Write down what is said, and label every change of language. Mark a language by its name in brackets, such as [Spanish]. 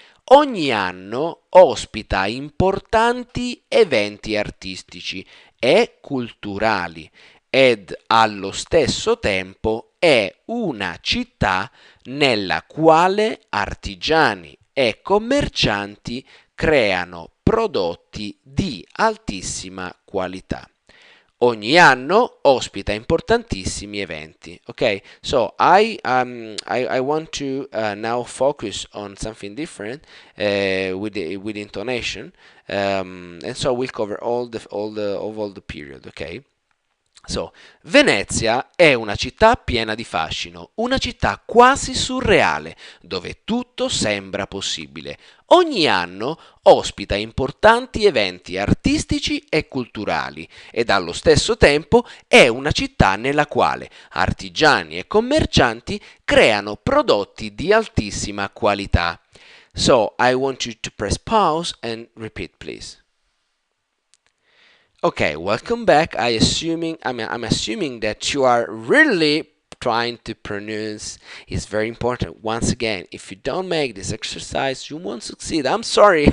[Italian] Ogni anno ospita importanti eventi artistici e culturali ed allo stesso tempo è una città nella quale artigiani e commercianti creano prodotti di altissima qualità. Ogni anno ospita importantissimi eventi. [English] Okay, so I want to now focus on something different with intonation, and so we'll cover all the period. Okay. [Italian] So, Venezia è una città piena di fascino, una città quasi surreale, dove tutto sembra possibile. Ogni anno ospita importanti eventi artistici e culturali ed allo stesso tempo è una città nella quale artigiani e commercianti creano prodotti di altissima qualità. [English] So, I want you to press pause and repeat, please. Okay, welcome back. I'm assuming that you are really trying to pronounce. It's very important. Once again, if you don't make this exercise, you won't succeed. I'm sorry.